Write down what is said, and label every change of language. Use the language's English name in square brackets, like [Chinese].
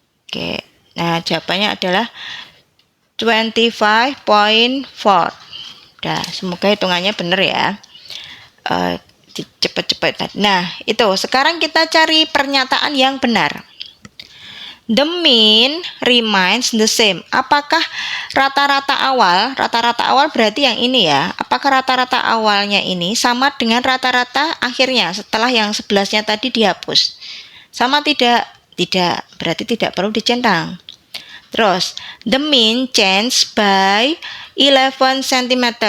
[Indonesian] Oke, nah jawabannya adalah 25.4. Nah, semoga hitungannya benar ya. Cepet-cepet. Nah, itu sekarang kita cari pernyataan yang benar. [English] The mean remains the same. [Indonesian] Apakah rata-rata awal berarti yang ini ya. Apakah rata-rata awalnya ini sama dengan rata-rata akhirnya setelah yang 11-nya tadi dihapus? Sama tidak? Tidak. Berarti tidak perlu dicentang. Terus, [English] the mean change by 11 cm.